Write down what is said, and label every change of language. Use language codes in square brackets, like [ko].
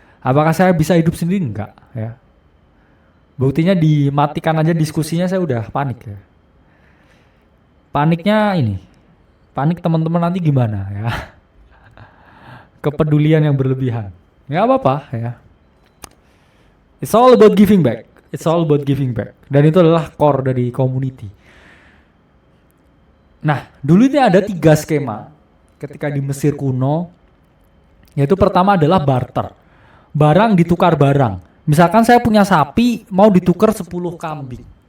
[id] Apakah saya bisa hidup sendiri? Enggak. Ya. Buktinya dimatikan aja diskusinya saya udah panik. Ya. Paniknya ini. Panik teman-teman nanti gimana? Ya. Kepedulian yang berlebihan. Gak apa-apa. Ya. [en] It's all about giving back. It's all about giving back. [id] Dan itu adalah core dari community. Nah, dulu ini ada 3 skema ketika di Mesir kuno, yaitu pertama adalah barter. Barang ditukar barang. Misalkan saya punya sapi, mau ditukar 10 kambing.